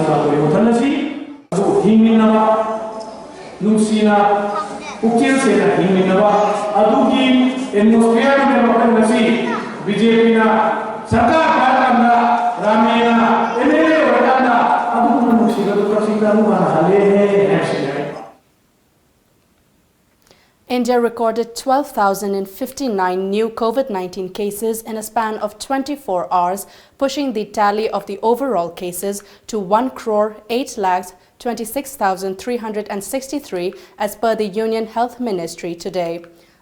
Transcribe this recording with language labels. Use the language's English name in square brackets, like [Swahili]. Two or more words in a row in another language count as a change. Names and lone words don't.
[Manipuri] ko muthanasi adu hingminaba nungsina ukchil se na hingminaba adu ki atmosphere me makanasi BJP na sarkar karamna ramena MLA wadana adu nuksina to prasida mu hale hai. [English] India recorded 12,059 new COVID-19 cases in a span of 24 hours, pushing the tally of the overall cases to 1,08,26,363 as per the Union Health Ministry today.